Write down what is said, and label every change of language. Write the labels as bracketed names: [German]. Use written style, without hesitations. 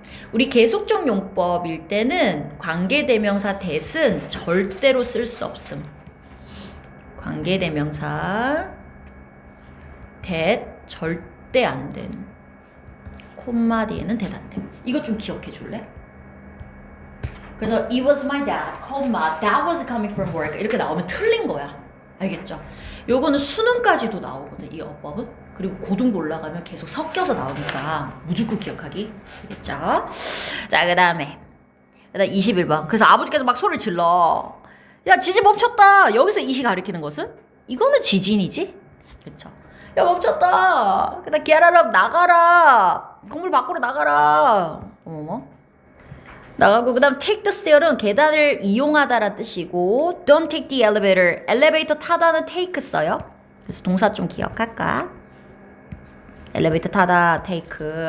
[Korean] 우리 계속적 용법일 때는 관계대명사 대은 절대로 쓸 수 없음. 관계대명사 대 절대 안 됨. 콤마 뒤에는 대 안 됨. 이거 좀 기억해 줄래? [English] 그래서 it was my dad, that was coming from work, 이렇게 나오면 틀린 거야. [Korean] 알겠죠? 요거는 수능까지도 나오거든, 이 어법은. 그리고 고등부 올라가면 계속 섞여서 나오니까 무조건 기억하기. 알겠죠? 자, 그 다음 21번. 그래서 아버지께서 막 소리를 질러. 야, 지진 멈췄다. 여기서 이시 가리키는 것은? 이거는 지진이지? 그쵸? 야, 멈췄다. 그다음 get out of, 나가라. 건물 밖으로 나가라. 어머머. 나가고, 그 다음 take the stair 은 계단을 이용하다라는 뜻이고, don't take the elevator, 엘리베이터 타다는 take 써요. 그래서 동사 좀 기억할까? 엘리베이터 타다, take.